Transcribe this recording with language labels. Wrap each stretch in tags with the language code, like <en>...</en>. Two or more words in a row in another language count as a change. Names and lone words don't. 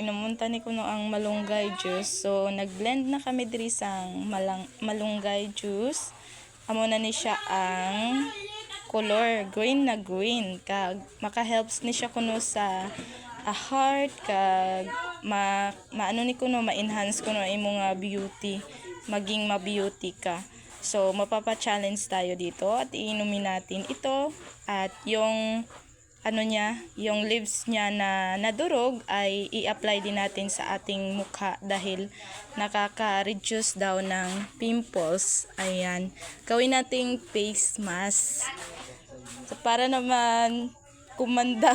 <hil>Inamunta ni kuno ang malunggay juice. So nagblend na kami diri sang malunggay juice. Amo na ni siya ang</hil> <en>color green</en> <hil>na green kag maka-helps ni siya kuno sa heart kag maano ni kuno ma-enhance kuno imong beauty, maging ma-beauty ka.</hil> <tl>So mapapa-challenge tayo dito at iinumin natin ito at yung yung leaves niya na nadurog ay i-apply din natin sa ating mukha dahil nakaka-reduce daw ng pimples. Ayan. Gawin nating face mask. So, para naman kumanda.</tl>